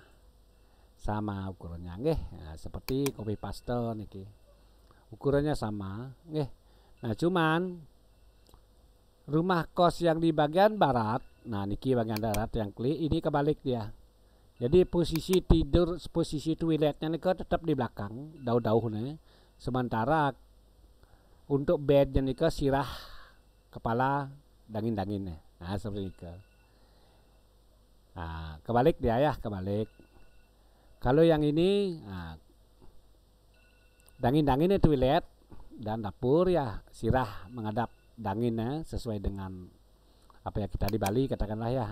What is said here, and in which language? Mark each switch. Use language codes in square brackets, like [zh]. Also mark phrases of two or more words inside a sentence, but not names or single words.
[id] Sama ukurannya nah, seperti copy paste niki. Ukurannya sama Nah, cuman rumah kos yang di bagian barat, nah niki bagian barat yang klik ini kebalik dia. Jadi posisi tidur, posisi toiletnya nih tetap di belakang, [ban] dauh-dauh nih. [id] Sementara untuk bednya nih sirah kepala [ban] dangin-dangin nih. [id] Nah seperti itu. Nah, kebalik dia ya, kebalik. Kalau yang ini dangin-danginnya toilet dan dapur ya sirah menghadap danginnya sesuai dengan apa ya kita di Bali katakanlah ya.